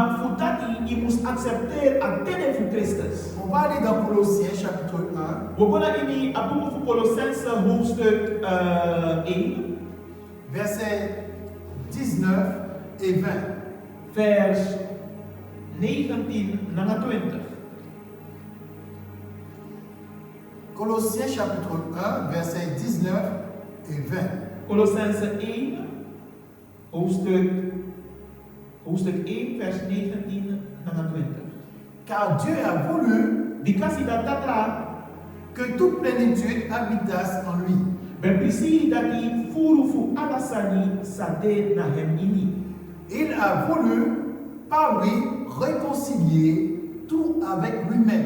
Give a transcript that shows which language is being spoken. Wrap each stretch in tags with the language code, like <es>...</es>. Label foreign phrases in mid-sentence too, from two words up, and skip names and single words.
<fr>On va aller dans Colossiens chapitre 1. Versets 19 et 20.</fr> <nl>Vers 19 naar 20.</nl> <fr>Colossiens chapitre 1, versets 19 et 20.</fr> <nl>Colossense 1, hoofdstuk 1, vers 19 naar 20.</nl> <fr>Car Dieu a voulu que toute plénitude habitasse en lui. Il a voulu par lui réconcilier tout avec lui-même.</fr>